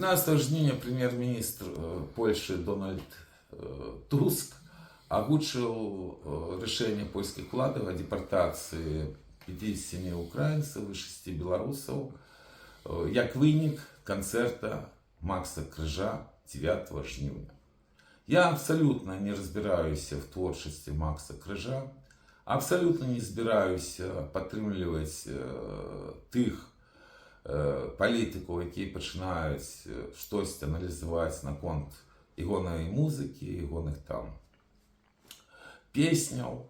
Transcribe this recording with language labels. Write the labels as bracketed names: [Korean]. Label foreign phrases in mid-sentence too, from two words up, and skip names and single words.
[Belarusian] 12 жніўня прэм'ер-міністр Польшы Дональд Туск агучыў рашэнне польскіх уладаў о департацыі 57 украінцаў і 6 беларусаў як вынік канцэрта Макса Крыжа 9 жніўня. [Russian] Я абсолютно не разбираюсь в творчестве Макса Крыжа, [Belarusian] абсолютно не збираюся падтрымліваць тых палітыкаў, якія пачынаюць штосьці аналізаваць наконт ягонай музыкі, ягоных там песняў.